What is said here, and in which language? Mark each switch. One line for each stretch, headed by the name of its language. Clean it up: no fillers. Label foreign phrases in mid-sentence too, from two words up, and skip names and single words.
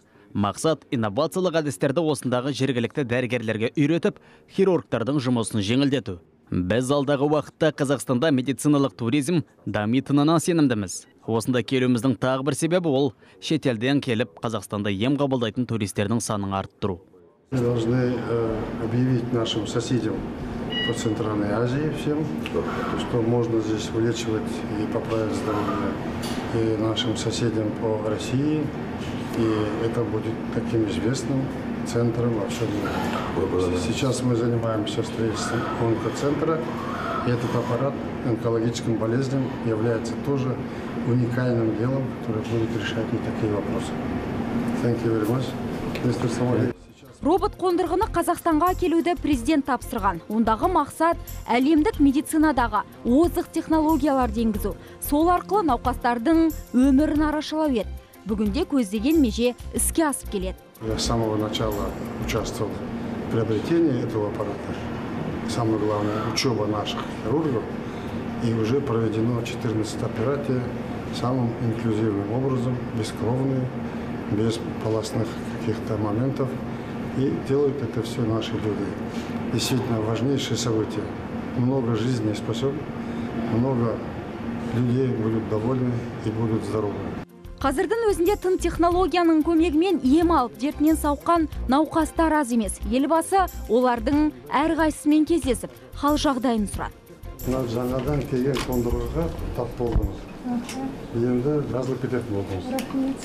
Kazakh: Мақсат инновациялық әдістерді осындағы жергілікті дәрігерлерге үйретіп, хирургтардың жұмысын жеңілдету. Біз алдағы уақытта Қазақстанда медициналық туризм дамитынына сенімдіміз. Осында келуіміздің тағы бір себебі ол шетелден келіп Қазақстанда ем қабылдайтын туристердің санын арттыру.
Russian: Мы должны объявить нашим соседям по Центральной Азии всем, что можно здесь вылечивать и поправить здоровье и нашим соседям по России. И это будет таким известным центром во всем мире. Сейчас мы занимаемся строительством онкоцентра. И этот аппарат онкологическим болезням является тоже уникальным делом, которое будет решать и такие вопросы.
English: Thank you very much, Mr. Samadi.
Kazakh: Робот қондырғыны Қазақстанға келуді президент тапсырған. Ондағы мақсат әлемдік медицинадағы озық технологияларды енгізу. Сол арқылы науқастардың өмірін арашалау еді. Бүгінде көздеген меже іске асып келеді.
Russian: Я с самого начала участвовал в приобретении этого аппарата. Самое главное, учеба наших хирургов. И уже проведено 14 операций самым инклюзивным образом, бескровные, без полостных каких-то моментов. И делают это все наши люди. Действительно важнейшее событие. Много жизней спасет, много людей будут довольны и будут здоровы.
Kazakh: Қазірдің өзінде тың технологияның көмегімен ем алып, дертінен сауыққан науқастар аз емес. Елбасы олардың әрқайсысымен кездесіп, хал жағдайын сұрады. Жаңадан келген қондырғыға тап болдыңыз. Енді жазылып кететін болдыңыз.